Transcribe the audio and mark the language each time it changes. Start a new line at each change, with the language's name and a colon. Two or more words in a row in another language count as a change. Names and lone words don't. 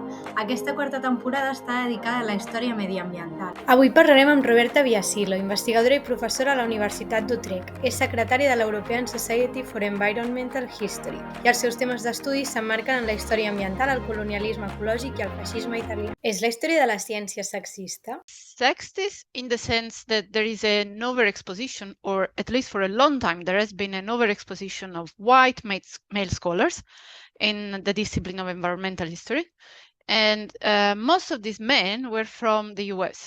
Catalan: Aquesta quarta temporada està dedicada a la història mediambiental. Avui parlarem amb Roberta Biasillo, investigadora i professora a la Universitat d'Utrecht. És secretària de l'European Society for Environmental History i els seus temes d'estudi s'emmarquen en la història ambiental, el colonialisme ecològic i el feixisme italià. És la història de la ciència sexista?
English: Sexist in the sense that there is an overexposition, or at least for a long time there has been an overexposition of white male scholars in the discipline of environmental history, and most of these men were from the US.